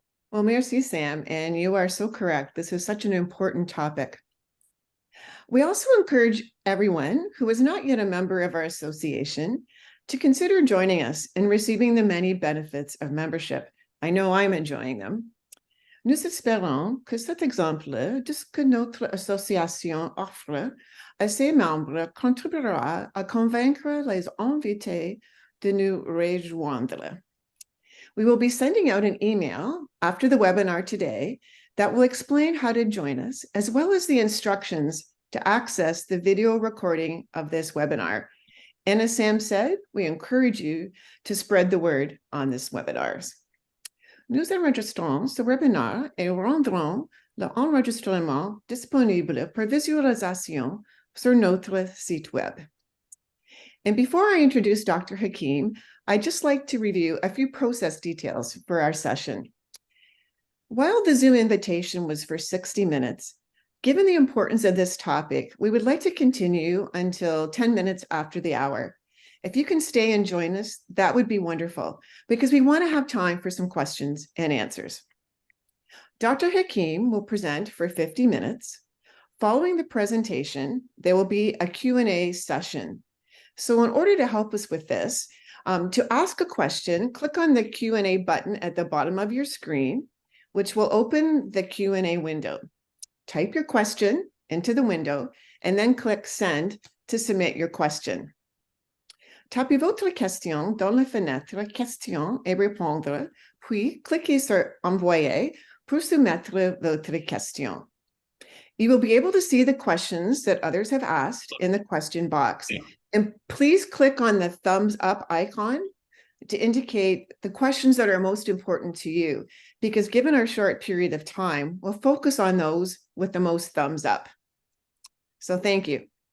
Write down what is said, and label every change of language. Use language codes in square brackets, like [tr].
[en] Well, merci, Sam, and you are so correct. This is such an important topic. We also encourage everyone who is not yet a member of our association to consider joining us in receiving the many benefits of membership. I know I'm enjoying them. [fr] Nous espérons que cet exemple de ce que notre association offre à ses membres contribuera à convaincre les invités de nous rejoindre. [en] We will be sending out an email after the webinar today that will explain how to join us, as well as the instructions to access the video recording of this webinar. And as Sam said, we encourage you to spread the word on this webinars. [fr] Nous enregistrons ce webinaire et rendrons l'enregistrement disponible pour visualisation sur notre site web. [en] And before I introduce Dr. Hakim, I'd just like to review a few process details for our session. While the Zoom invitation was for 60 minutes, given the importance of this topic, we would like to continue until 10 minutes after the hour. If you can stay and join us, that would be wonderful, because we want to have time for some questions and answers. Dr. Hakim will present for 50 minutes. Following the presentation, there will be a Q&A session. So in order to help us with this, to ask a question, click on the Q&A button at the bottom of your screen, which will open the Q&A window. Type your question into the window and then click Send to submit your question. [fr] Tapez votre question dans la fenêtre Questions et répondre, puis cliquez sur Envoyer pour soumettre votre question. [en] You will be able to see the questions that others have asked in the question box. And please click on the thumbs up icon to indicate the questions that are most important to you, because given our short period of time, we'll focus on those with the most thumbs up. So thank you.